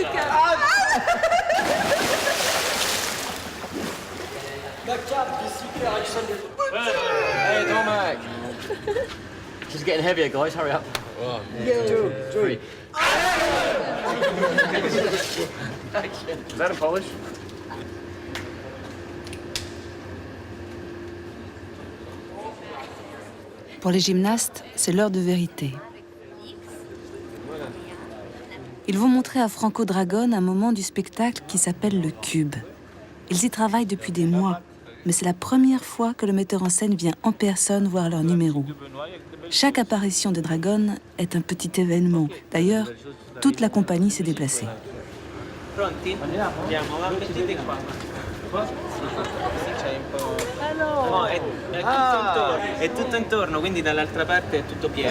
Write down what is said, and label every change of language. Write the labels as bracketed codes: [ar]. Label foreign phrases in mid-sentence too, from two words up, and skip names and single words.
[en] Hey, Tomac. She's getting heavier, guys. Hurry up. 2, 3. Is that a Polish? [fr] Pour les gymnastes, c'est l'heure de vérité. Ils vont montrer à Franco Dragone un moment du spectacle qui s'appelle le Cube. Ils y travaillent depuis des mois, mais c'est la première fois que le metteur en scène vient en personne voir leur numéro. Chaque apparition de Dragone est un petit événement. D'ailleurs, toute la compagnie s'est déplacée. [it] Pronti? Andiamo, mettete qua. Sì, c'hai un po'... No, è tutto intorno, è tutto intorno, quindi dall'altra parte è tutto pieno.